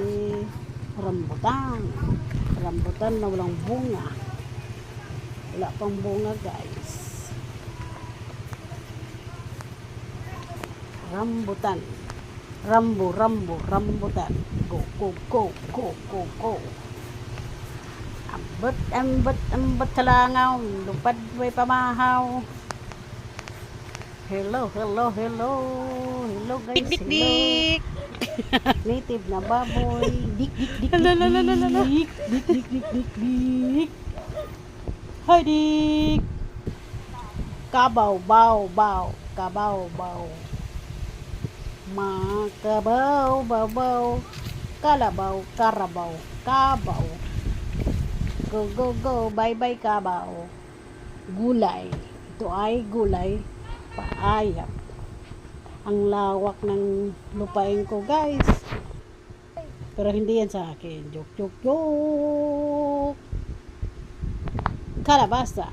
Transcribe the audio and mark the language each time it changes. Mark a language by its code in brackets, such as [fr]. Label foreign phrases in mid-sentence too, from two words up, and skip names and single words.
[tl] Rambutan. Rambutan na walang bunga. Wala pang bunga, guys. Rambutan. Rambutan. [en] Go, go, go, go, go, go. [ceb] Ambot kalangaw. Lupad may pamahaw. [en] Hello guys. Dik, dik, dik. [tl] Native na baboy. Dik. Dik. Hi, dik. [ceb] Kabaw. Makabaw, babaw, kalabaw, karabaw, kabaw. [en] Go, [tl] bye kabaw. Gulay. Ito ay gulay. Paayap. Ang lawak ng lupain ko, guys. Pero hindi yan sa akin. Joke. Kalabasa.